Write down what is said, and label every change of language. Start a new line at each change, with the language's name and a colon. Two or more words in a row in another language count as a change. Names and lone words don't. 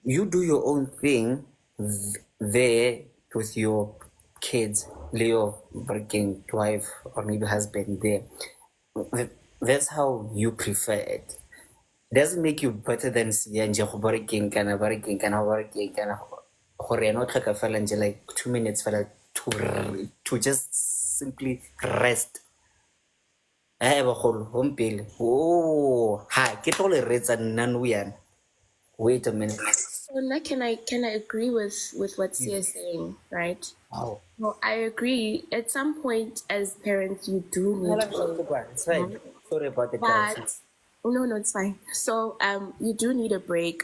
English: you do your own thing there with your kids, Leo, working wife or maybe husband there. That's how you prefer it. Doesn't make you better than Sianja working
Tswana: kana gore ena o tlhoka fela nje
English: like 2 minutes fela to just simply rest.
Tswana: Bagolo gompele ha ke tlo le retsa nna nou yana.
English: Wait a minute. So now can I agree with what Sia is saying, right? Wow. Well, I agree. At some point, as parents, you do need It's fine. Sorry about the but guys. no, it's fine. So you do need a break.